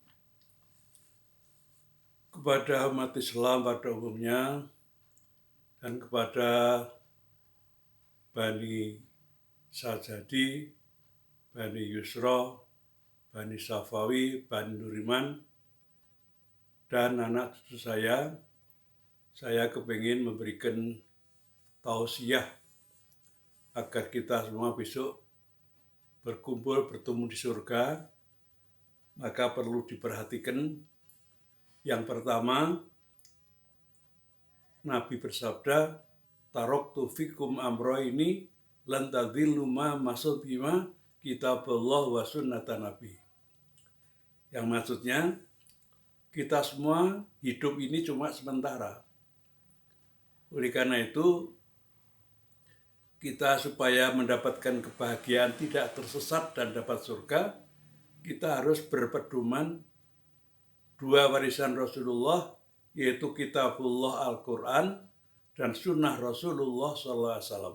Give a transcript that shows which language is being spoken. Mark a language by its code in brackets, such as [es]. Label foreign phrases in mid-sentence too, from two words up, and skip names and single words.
[id] Kepada umat Islam pada umumnya dan kepada Bani Sajadi, Bani Yusra, Bani Safawi, Bani Nuriman, dan anak cucu saya kepingin memberikan tausiah agar kita semua besok berkumpul bertemu di surga. Maka perlu diperhatikan. Yang pertama, Nabi bersabda, [ar] "تركت فيكم أمرين لن تضلوا ما تمسكتم بهما كتاب الله وسنة نبي." [id] Yang maksudnya, kita semua hidup ini cuma sementara. Oleh karena itu, kita supaya mendapatkan kebahagiaan, tidak tersesat dan dapat surga, kita harus berpedoman dua warisan Rasulullah, yaitu kitabullah Al-Quran dan sunnah Rasulullah SAW.